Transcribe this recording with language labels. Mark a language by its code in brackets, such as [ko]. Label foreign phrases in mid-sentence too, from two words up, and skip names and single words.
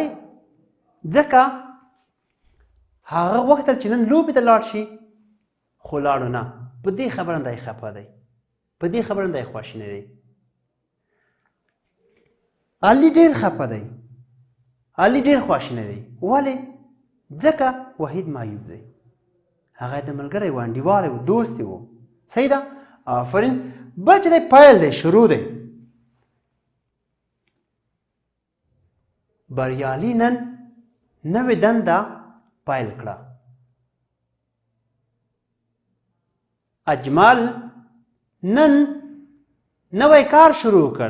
[ps] ځکه هغه وختل چې نن لوبې ته لاړ شي خو لاړو نه. په دې خبره دی خفه دی. په دې خبره دی خواشینی دی. علي ډېر خفه دی. علي ډېر خواشینی دی. ولې؟ ځکه وحید معیوب دی. هغه د ملګری و انډیوالی و دوست و. صحیح ده. آفرین. بل چې دی پیل دی شروع دی. بریالي نن نوې دنده پیل کړه. اجمل نن نوی کار شروع کړ.